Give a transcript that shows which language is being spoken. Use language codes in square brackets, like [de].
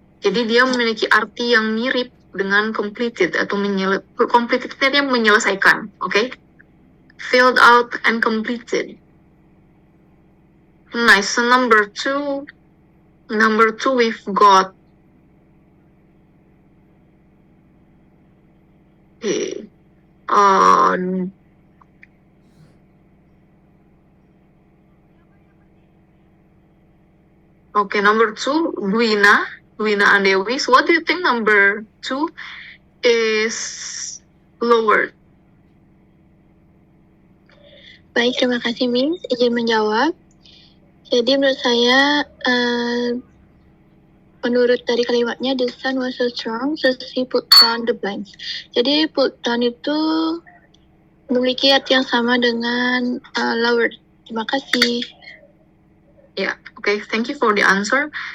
[id] Jadi dia memiliki arti yang mirip dengan completed atau completed itu dia menyelesaikan, okay? [en] Filled out and completed. Nice. So number two we've got okay, number two, Duina Andewi. So what do you think number two is lowered? [id] Baik, terima kasih Miss. Izin menjawab. Jadi menurut saya, menurut dari kalimatnya, [en] the sun was so strong, so she put down the blinds. [id] Jadi put down itu memiliki arti yang sama dengan lowered. Terima kasih. [en] Ya, okay, thank you for the answer.